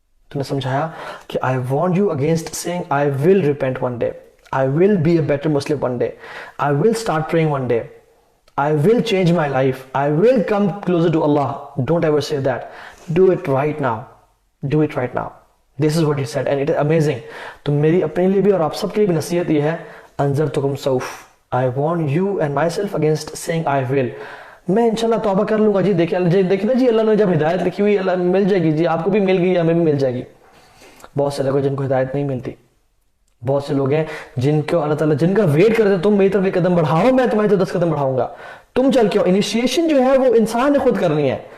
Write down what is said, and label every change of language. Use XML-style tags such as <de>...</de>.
<ur>تو نے سمجھایا کہ</ur> <en>I warn you against saying I will repent one day, I will be a better Muslim one day, I will start praying one day, I will change my life, I will come closer to Allah. Don't ever say that. Do it right now. Do it right now. This is what he said and it is amazing.</en> <ur>تو میری اپنے لیے بھی اور آپ سب کے لیے بھی نصیحت یہ ہے،</ur> <ar>انذرتکم سوف.</ar> <en>I warn you and myself against saying I will.</en> <ur>میں انشاءاللہ توبہ کر لوں گا جی، دیکھنا جی اللہ نے جب ہدایت لکھی ہوئی اللہ مل جائے گی جی، آپ کو بھی مل گئی ہمیں بھی مل جائے گی. بہت سے لوگ جن کو ہدایت نہیں ملتی بہت سے لوگ ہیں جن کو اللہ تعالیٰ جن کا ویٹ کرتے ہیں تم میری طرف ایک قدم بڑھاؤ میں تمہاری طرف 10 قدم بڑھاؤں گا, تم چل کے انیشیشن جو ہے وہ انسان نے خود کرنی ہے.</ur>